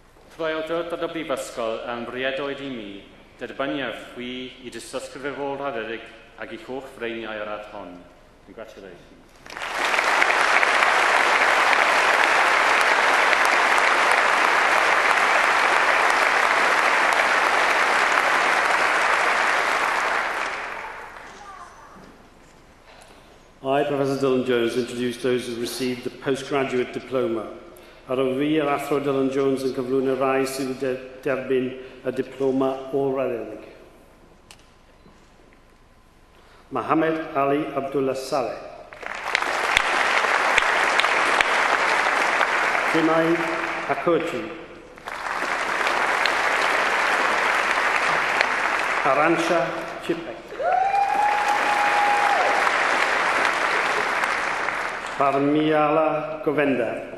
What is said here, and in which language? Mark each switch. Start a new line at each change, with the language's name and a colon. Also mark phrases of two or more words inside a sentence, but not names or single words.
Welsh: Trwyawdurdod y brifysgol yn briedoedd I mi, derbyniaf chwi I dystysgrif ôl rhaderig ac I holl freiniau yr ad hon.
English: Congratulations. I, Professor Dylan Jones, introduce those who received the postgraduate diploma.
Welsh: Ar o fi, yr athro Dylan Jones yn cyflwyn y rai sydd wedi derbyn y diploma ôl-raddedig. Mohammed Ali Abdullah Saleh. Junaid Akochi. Aransha Chipek. Parmiala Govenda.